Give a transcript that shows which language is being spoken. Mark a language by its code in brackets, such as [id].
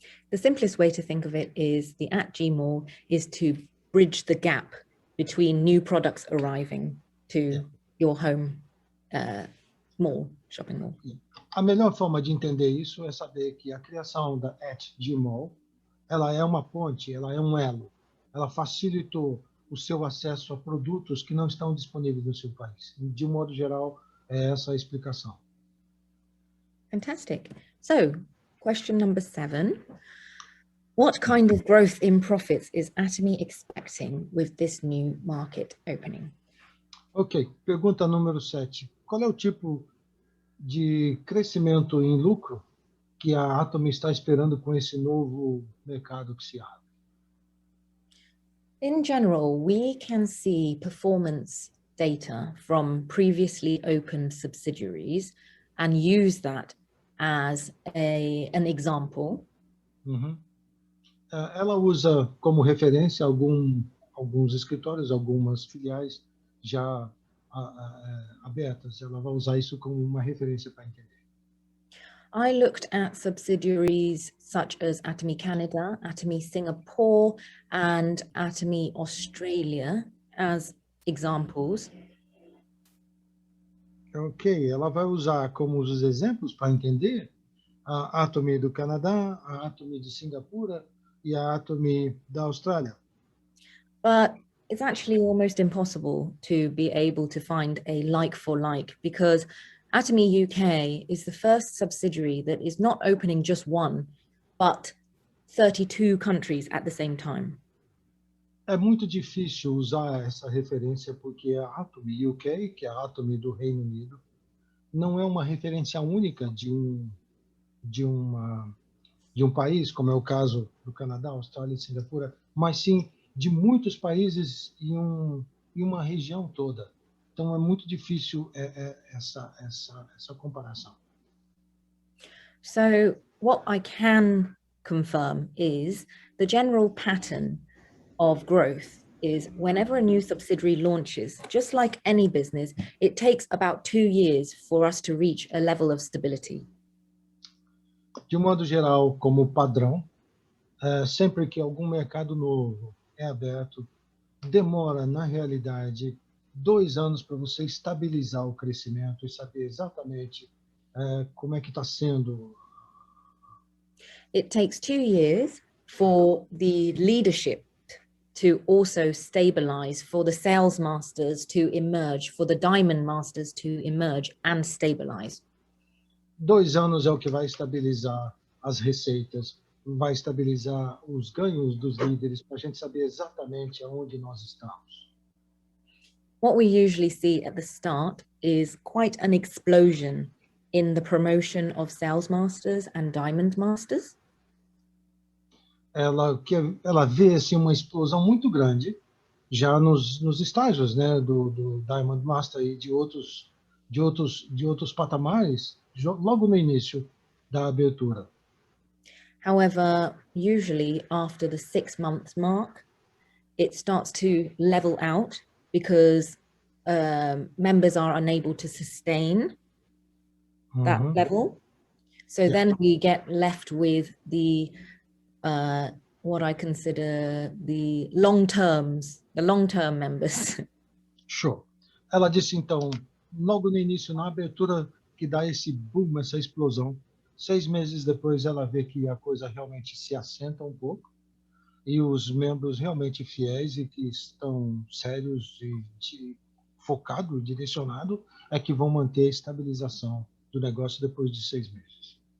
[en] The simplest way to think of it is the @gmall is to bridge the gap between new products arriving to your home mall, shopping mall. [pt] A melhor forma de entender isso é saber que a criação da @gmall, ela é uma ponte, ela é um elo. Ela facilitou o seu acesso a produtos que não estão disponíveis no seu país. De um modo geral, é essa a explicação. [en] Fantastic. So, question number 7. What kind of growth in profits is Atomy expecting with this new market opening? [pt] Ok, pergunta número 7. Qual é o tipo de crescimento em lucro que a Atomy está esperando com esse novo mercado que se abre? [en] In general, we can see performance data from previously opened subsidiaries and use that as an example. [pt] Ela usa como referência alguns escritórios, algumas filiais já abertas. Ela vai usar isso como uma referência para entender. [en] I looked at subsidiaries such as Atomy Canada, Atomy Singapore, and Atomy Australia as examples. [pt] Ok, ela vai usar como os exemplos para entender a Atomy do Canadá, a Atomy de Singapura e a Atomy da Austrália. [en] But it's actually almost impossible to be able to find a like for like, because Atomy UK is the first subsidiary that is not opening just one, but 32 countries at the same time. [pt] É muito difícil usar essa referência porque a Atomy UK, que é a Atomy do Reino Unido, não é uma referência única de um país, como é o caso do Canadá, Austrália e Singapura, mas sim de muitos países em uma região toda. Então é muito difícil essa comparação. [en] So what I can confirm is the general pattern of growth is whenever a new subsidiary launches, just like any business, it takes about 2 years for us to reach a level of stability. [pt] De um modo geral, como padrão, sempre que algum mercado novo é aberto, demora, na realidade, 2 anos para você estabilizar o crescimento e saber exatamente como é que está sendo. [en] It takes 2 years for the leadership to also stabilize, for the sales masters to emerge, for the diamond masters to emerge and stabilize. [pt] 2 anos é o que vai estabilizar as receitas, vai estabilizar os ganhos dos líderes, para a gente saber exatamente aonde nós estamos. [en] What we usually see at the start is quite an explosion in the promotion of sales masters and diamond masters. [pt] Ela vê assim, uma explosão muito grande já nos estágios, né, do Diamond Master e de outros patamares, logo no início da abertura. [en] However, usually after the 6 months mark, it starts to level out because members are unable to sustain that level. So then we get left with the what I consider the long-term members. [pt] Show. Ela disse então, logo no início, na abertura, que dá esse boom, essa explosão. 6 meses depois, ela vê que a coisa realmente se assenta um pouco e os membros realmente fiéis e que estão sérios e focados, direcionados, é que vão manter a estabilização do negócio depois de 6 meses.